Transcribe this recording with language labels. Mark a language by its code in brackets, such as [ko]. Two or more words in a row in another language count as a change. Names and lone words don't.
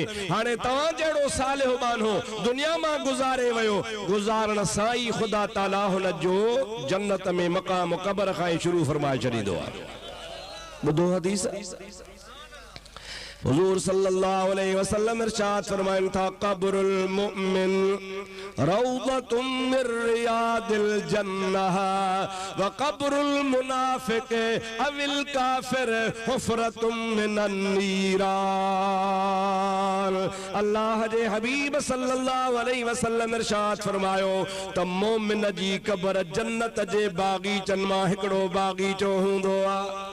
[sd] हाणे तव्हां जहिड़ो सालिह बानो दुनिया मां गुज़ारे वियो, गुज़ारण सां ई ख़ुदा ताला हुन जो जन्नत में मक़ाम क़ब्र खां ई शुरू फरमाए छॾींदो आहे। ॿुधो हदीस, हुज़ूर [ar] صلى الله عليه وسلم [sd] इरशाद फरमाइनि था, [ar] قبر المؤمن روضة من رياض الجنة وقبر المنافق أو الكافر حفرة من النيران. [sd] अल्लाह जे हबीब [ar] صلى الله عليه وسلم [sd] इरशाद फरमायो त मोमिन जी क़ब्र जन्नत जे बाग़ीचनि मां हिकिड़ो बाग़ीचो हूंदो आहे।